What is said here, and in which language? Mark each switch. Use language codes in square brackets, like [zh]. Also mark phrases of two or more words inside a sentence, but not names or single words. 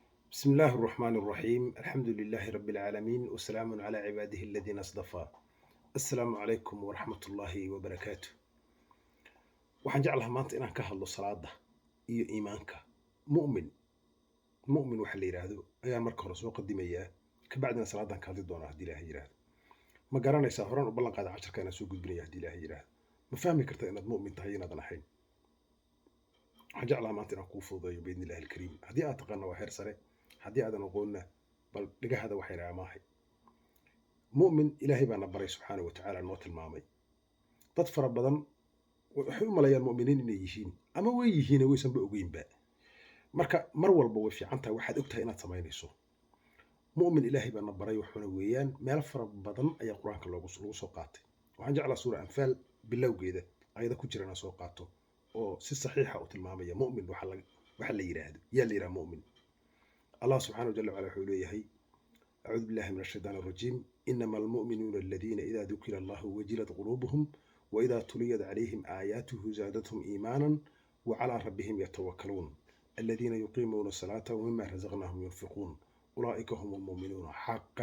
[ar] بسم الله الرحمن الرحيم الحمد لله رب العالمين وسلام على عباده الذين اصطفى. السلام عليكم ورحمة الله وبركاته. [so] waxaan jeclahay maanta inaan ka hadlo salaada iyo iimaanka. mu'min waxa la yiraahdo ayaan marka hore soo qadimayaa ka bacdina salaadan ka hadli doonaa hadii Ilaahay yiraahdo. ma garanaysaa horaan u ballan qaaday casharka inaan soo gudbinayo hadii Ilaahay yiraahdo. ma fahmi kartaa inaad mu'min tahay inaad ahayn. waxaan jeclahay maanta inaan kuu fududeeyo [ar] باذن الله الكريم. [so] haddii aad taqaano waa heer sare, haddii aadan aqoonna bal dhigahada waxay raamaahay. mu'min ilaahay baa na baray [ar] سبحانه وتعالى [so] noo tilmaamay. dad fara badan waxay u malayaan mu'miniin inay yihiin ama way yihiin waysanba ogeynba. marka mar walba way fiican tahay waxaad ogtahay inaad samaynayso. mu'min ilaahay baa na baray wuxuuna weeyaan meel fara badan ayaa qur-aanka lagu soo qaatay. waxaan jeclaa suura anfaal bilowgeeda ayada ku jirana soo qaato oo si saxiixa u tilmaamaya mu'min waxa la yiraahdo yaa la yiraahdo mu'min. [ar] الله سبحانه وجل وعلا حوليه أعوذ بالله من الشيطان الرجيم إنما المؤمنون الذين إذا ذكر الله وجلت قلوبهم وإذا تليت عليهم آياته زادتهم إيمانا وعلى ربهم يتوكلون الذين يقيمون الصلاة ومما رزقناهم ينفقون أولئك هم المؤمنون حقا.